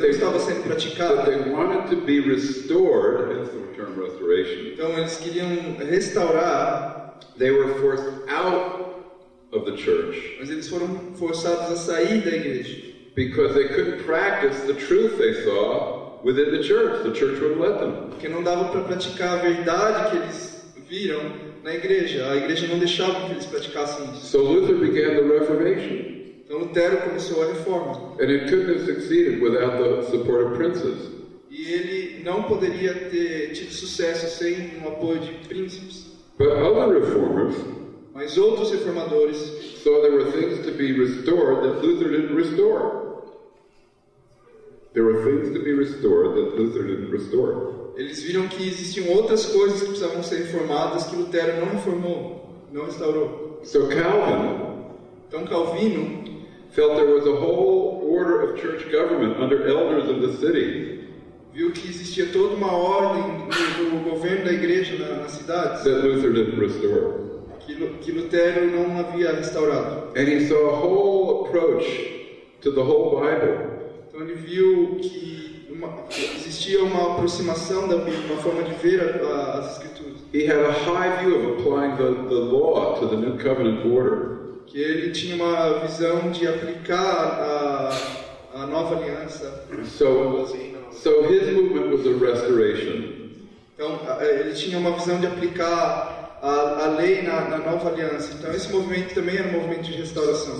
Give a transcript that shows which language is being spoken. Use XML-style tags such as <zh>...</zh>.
<en>that</en> <pt>praticada,</pt> <en>they wanted to be restored, hence the term restoration,</en> <pt>então eles queriam restaurar,</pt> <en>they were forced out of the church</en> <pt>mas eles foram forçados a sair da igreja,</pt> <en>because they couldn't practice the truth they saw within the church. The church wouldn't let them.</en> <pt>porque não dava para praticar a verdade que eles viram na igreja. A igreja não deixava que eles praticassem isso.</pt> <en>So Luther began the Reformation,</en> <pt>Então Lutero começou a reforma.</pt> <en>and it couldn't have succeeded without the support of princes.</en> <pt>E ele não poderia ter tido sucesso sem o apoio de príncipes.</pt> <en>But other reformers</en> <pt>Mas outros reformadores</pt> <en>saw there were things to be restored that Luther didn't restore. There were things to be restored that Luther didn't restore.</en> <pt>eles viram que existiam outras coisas que precisavam ser reformadas que Lutero não reformou, não restaurou.</pt> <en>So Calvin</en> <pt>Então Calvino</pt> <en>felt there was a whole order of church government under elders of the city</en> <pt>viu que existia toda uma ordem do governo da igreja nas cidades</pt> <en>that Luther didn't restore.</en> <pt>que Lutero não havia restaurado.</pt> <en>And he saw a whole approach to the whole Bible</en> <pt>Então ele viu que existia uma aproximação da Bíblia, uma forma de ver as Escrituras.</pt> <en>He had a high view of applying the law to the new covenant order.</en> <pt>Que ele tinha uma visão de aplicar a nova aliança.</pt> <en>So his movement was a restoration.</en> <pt>Então ele tinha uma visão de aplicar a lei na nova aliança. Então esse movimento também era um movimento de restauração.</pt>